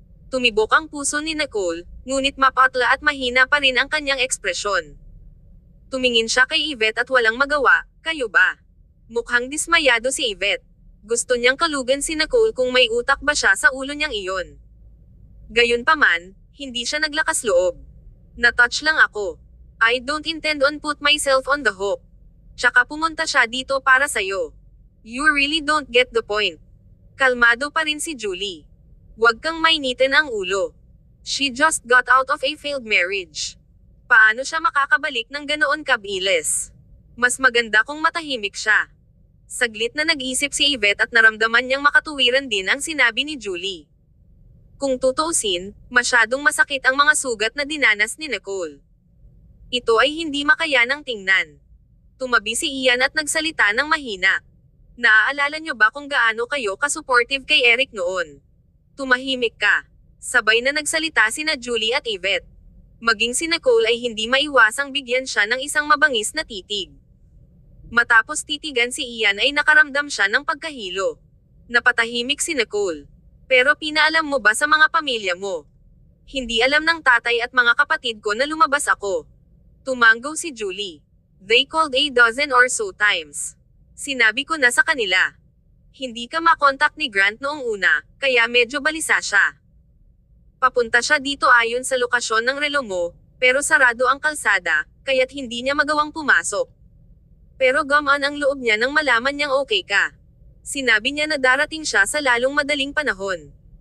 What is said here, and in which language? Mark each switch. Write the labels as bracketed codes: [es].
[tl] Tumibok ang puso ni Nicole, ngunit mapatla at mahina pa rin ang kanyang ekspresyon. Tumingin siya kay Yvette at walang magawa, kayo ba? Mukhang dismayado si Yvette. Gusto niyang kalugan si Nicole kung may utak ba siya sa ulo niyang iyon. Gayunpaman, hindi siya naglakas loob. Na-touch lang ako. [en] I don't intend on put myself on the hook. [tl] Tsaka pumunta siya dito para sa'yo. [en] You really don't get the point. [tl] Kalmado pa rin si Julie. Huwag kang mainitin ang ulo. [en] She just got out of a failed marriage. [tl] Paano siya makakabalik ng ganoon kabilis? Mas maganda kung matahimik siya. Saglit na nag-isip si Yvette at naramdaman niyang makatuwiran din ang sinabi ni Julie. Kung tutuusin, masyadong masakit ang mga sugat na dinanas ni Nicole. Ito ay hindi makayanang tingnan. Tumabi si Ian at nagsalita ng mahina. Naaalala niyo ba kung gaano kayo ka-supportive kay Eric noon? Tumahimik ka. Sabay na nagsalita sina Julie at Yvette. Maging si Nicole ay hindi maiwasang bigyan siya ng isang mabangis na titig. Matapos titigan si Ian ay nakaramdam siya ng pagkahilo. Napatahimik si Nicole. Pero pinaalam mo ba sa mga pamilya mo? Hindi alam ng tatay at mga kapatid ko na lumabas ako. Tumanggo si Julie. [en] They called a dozen or so times. [tl] Sinabi ko na sa kanila. Hindi ka makontak ni Grant noong una, kaya medyo balisa siya. Papunta siya dito ayon sa lokasyon ng relo mo, pero sarado ang kalsada, kaya't hindi niya magawang pumasok. Pero gamaan ang loob niya nang malaman niyang okay ka. Sinabi niya na darating siya sa lalong madaling panahon.